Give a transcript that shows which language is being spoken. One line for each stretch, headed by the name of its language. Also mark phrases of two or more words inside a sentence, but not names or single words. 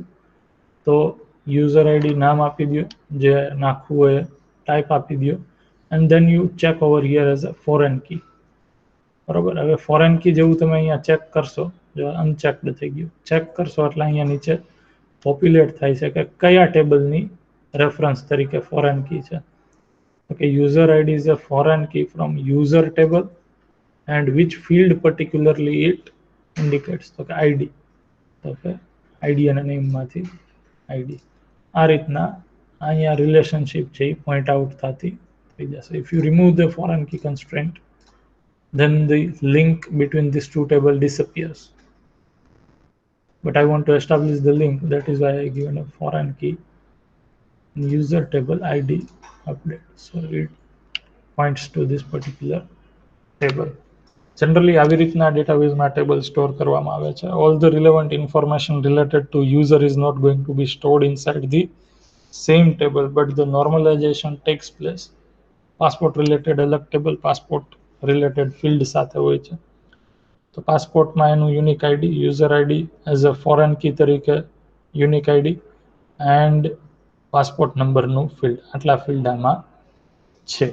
Gujarati: તો
English: user ID
Gujarati: નામ આપી દો, જે નાખવું હોય ટાઈપ આપી દો,
English: and then you check over here as a foreign key.
Gujarati: બરાબર. હવે
English: foreign key
Gujarati: જેવું તમે અહીંયા ચેક કરશો, જો અનચેકડ થઈ ગયું, ચેક કરશો એટલે અહીંયા નીચે પોપ્યુલેટ થાય છે કે કયા ટેબલની રેફરન્સ તરીકે
English: foreign key
Gujarati: છે.
English: કે user id is a foreign key from user table and which field particularly it indicates.
Gujarati: તો કે id, તો કે id અને name માંથી id. આ રીતના અહીંયા રિલેશનશિપ છે એ
English: point out
Gujarati: થતી થઈ જશે.
English: if you remove the foreign key constraint, then the link between these two table disappears. But I want to establish the link, that is why I given a foreign key user table id update, so it points to this particular table.
Gujarati: Generally આવી રીતના ડેટાબેઝમાં ટેબલ સ્ટોર કરવામાં આવે છે.
English: All the relevant information related to user is not going to be stored inside the same table, but the normalization takes place. passport related
Gujarati: અલગ ટેબલ
English: passport related field
Gujarati: સાથે હોય છે. તો પાસપોર્ટમાં એનું
English: unique ID, user ID as a foreign key
Gujarati: તરીકે
English: unique ID,
Gujarati: એન્ડ પાસપોર્ટ નંબરનું ફિલ્ડ, આટલા ફિલ્ડ આમાં છે.